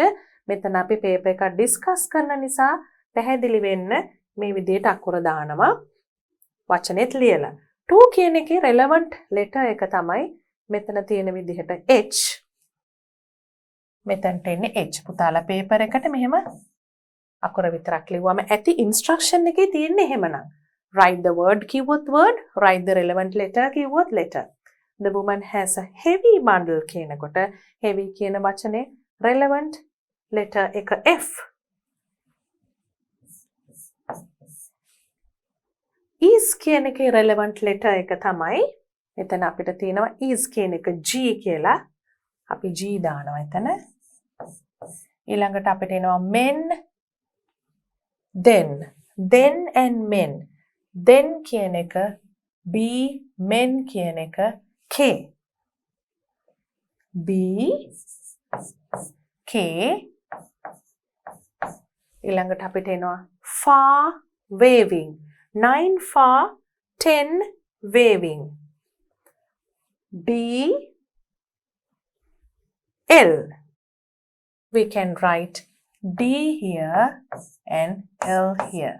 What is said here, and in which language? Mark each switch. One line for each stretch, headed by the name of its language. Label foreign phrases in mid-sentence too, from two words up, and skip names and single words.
Sinhala: මෙතන අපි paper එක discuss කරන නිසා පැහැදිලි වෙන්න මේ විදිහට අකුර දානවා. වචනේත් ලියලා. To කියන එකේ
English: relevant letter
Sinhala: එක තමයි මෙතන තියෙන විදිහට H. මෙතනට එන්නේ H. පුතාලා paper එකට මෙහෙම අකුර විතරක් ලිව්වම ඇති instruction එකේ තියෙන්නේ එහෙමනම්.
English: Write the word කිව්වොත් word, write the relevant letter කිව්වොත් letter. The woman has a heavy bundle කියනකොට heavy
Sinhala: කියන වචනේ
English: relevant letter එක F.
Sinhala: is කියන එකේ
English: relevant letter
Sinhala: එක තමයි මෙතන අපිට තියෙනවා is කියන එක G කියලා. අපි G දානවා එතන. ඊළඟට අපිට එනවා
English: men, then and men.
Sinhala: then කියන එක B, men කියන එක K. B, K. ඊළඟට අපිට එනවා
English: far waving. 9 far, 10 waving. B, L. We can write D here and L here.